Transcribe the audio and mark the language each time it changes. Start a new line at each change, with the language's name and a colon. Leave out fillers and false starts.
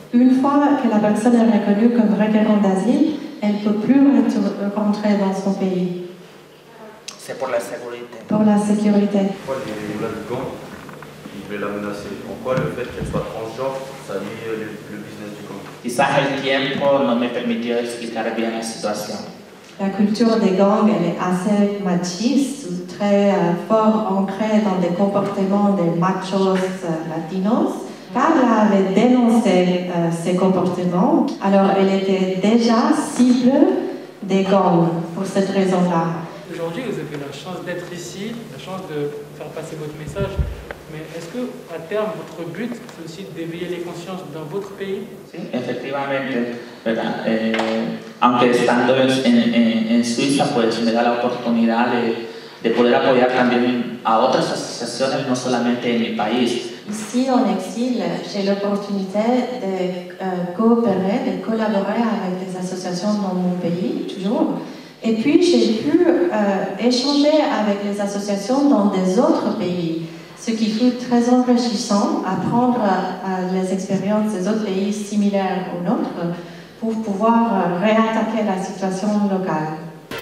French: Une fois que la personne est reconnue comme requérante d'asile, elle ne peut plus rentrer dans son pays. C'est pour la sécurité. Pour la sécurité. Pourquoi les gars du gang, ils voulaient la menacer? Pourquoi le fait qu'elle soit transgenre, ça lie le business du gang?
Spanish: Quizás el tiempo no me permitió explicar bien la situación.
French: La culture des gangs, elle est assez machiste, très fort ancrée dans des comportements des machos latinos. Carla avait dénoncé ces comportements, alors elle était déjà cible des gangs pour cette raison-là. Aujourd'hui, vous avez la chance d'être ici, la chance de faire passer votre message. Mais est-ce que, à terme, votre but, c'est aussi d'éveiller les consciences dans votre pays?
Spanish: Sí, efectivamente, ¿verdad? Aunque estando en Suiza, pues me da la oportunidad de poder apoyar también a otras asociaciones, no solamente en mi país.
French: Ici, en exil, j'ai l'opportunité de coopérer, de collaborer avec des associations dans mon pays, toujours. Et puis, j'ai pu échanger avec les associations dans des autres pays. ce qui fut très enrichissant, apprendre les expériences des autres pays similaires aux nôtres pour pouvoir réattaquer la situation locale.